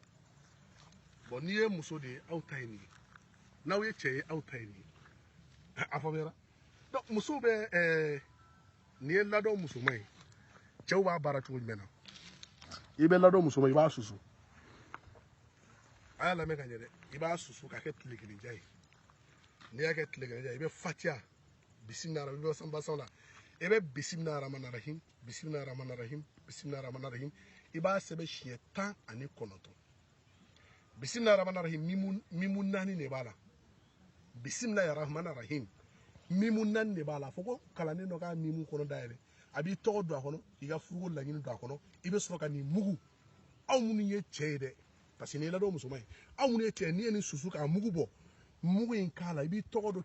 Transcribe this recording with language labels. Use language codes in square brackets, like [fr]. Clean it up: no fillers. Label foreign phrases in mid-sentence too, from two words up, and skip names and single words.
[bm] bon n'i ye muso de ye aw ta ye nin ye n'aw ye cɛ ye aw ta ye nin ye a faamuyara donc musow bɛ nin ye ladɔn musoman ye cɛw b'a baara cogo jumɛn na i bɛ ladɔn musoman i b'a susu a y'a lamɛn ka ɲɛ dɛ i b'a susu k'a kɛ tile kelen ja ye n'i y'a kɛ tile kelen ja ye i bɛ fatiya bisimila i bɛ sanbasaw la i bɛ [ar] بسم الله الرحمن الرحيم بسم الله الرحمن الرحيم بسم الله الرحمن الرحيم [bm] i b'a sɛbɛn siɲɛ 19 [ar] بسم الله الرحمن الرحيم [bm] mimu 4 de b'a la [ar] بسم الله الرحمن الرحيم [bm] mimu 4 de b'a la fɔ ko kalanden dɔ k'a mimu kɔnɔ dayɛlɛ a b'i tɔgɔ don a kɔnɔ i ka furuko laɲini don a kɔnɔ i bɛ sɔrɔ ka nin mugu aw minnu ye cɛ ye dɛ [fr] parce que [bm] nin ye ladɔn musoman ye aw minnu ye cɛ ye n'i ye nin susu k'a mugu bɔ mugu in k'a la i b'i tɔgɔ don